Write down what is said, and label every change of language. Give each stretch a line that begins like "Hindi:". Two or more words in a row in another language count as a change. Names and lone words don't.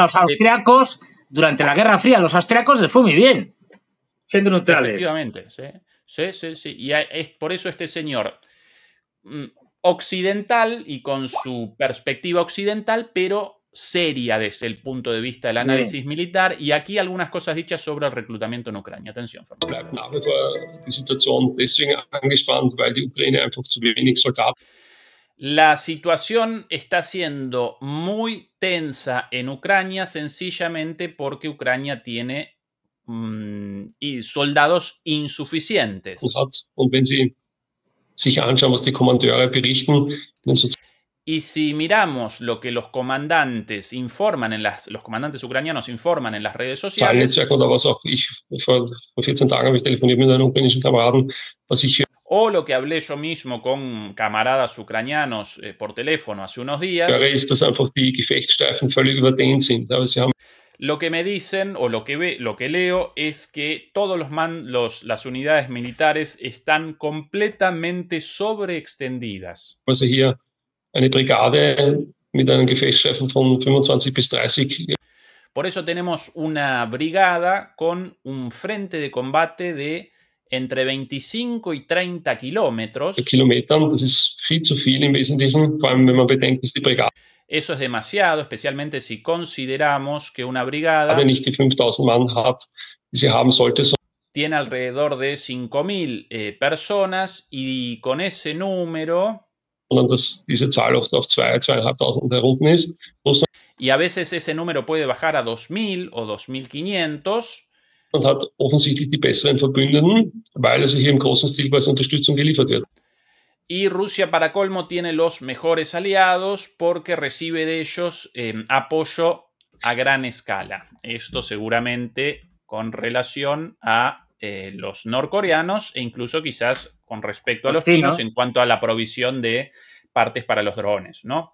Spanish: los austriacos, durante la Guerra Fría, a los austriacos les fue muy bien, siendo neutrales. efectivamente, sí, sí, sí, sí, y es por eso este señor occidental y con su perspectiva occidental, pero seria desde el punto de vista del Sí. análisis militar, y aquí algunas cosas dichas sobre el reclutamiento en Ucrania. Atención, Fernando.
German: Bleibt nach wie vor die Situation deswegen angespannt, weil die Ukraine einfach zu wenig Soldaten.
Spanish: La situación está siendo muy tensa en Ucrania sencillamente porque Ucrania tiene soldados insuficientes.
German: Hat. Und wenn Sie sich anschauen, was die Kommandeure berichten,
Spanish: y si miramos lo que los comandantes informan los comandantes ucranianos informan en las redes sociales,
German: oder was auch ich vor 14 Tagen habe ich telefoniert mit einem ukrainischen Kameraden, was ich
Spanish: o lo que hablé yo mismo con camaradas ucranianos por teléfono hace unos días,
German: höre, ist, dass einfach die Gefechtsstreifen völlig überdehnt sind. Aber sie haben
Spanish: lo que me dicen o lo que leo es que todos las unidades militares están completamente sobreextendidas.
German: also hier eine Brigade mit einem Gefechtsstreifen von 25 bis 30.
Spanish: Por eso tenemos una brigada con un frente de combate de entre 25 y 30 kilómetros.
German: Kilometern, das ist viel zu viel im Wesentlichen, vor allem wenn man bedenkt, dass die Brigade
Spanish: Eso es demasiado, especialmente si consideramos que una brigada
German: nicht die 5000 Mann hat, die sie haben sollte,
Spanish: tiene alrededor de 5.000 personas y con ese número
German: sondern dass diese Zahl oft auf 2.500 herunten ist.
Spanish: Y a veces ese número puede bajar a 2.000 o 2.500.
German: Und hat offensichtlich die besseren Verbündeten, weil also hier im großen Stil als Unterstützung geliefert wird.
Spanish: Y Rusia, para colmo, tiene los mejores aliados porque recibe de ellos apoyo a gran escala. Esto seguramente con relación a los norcoreanos e incluso quizás con respecto a los chinos en cuanto a la provisión de partes para los drones, ¿no?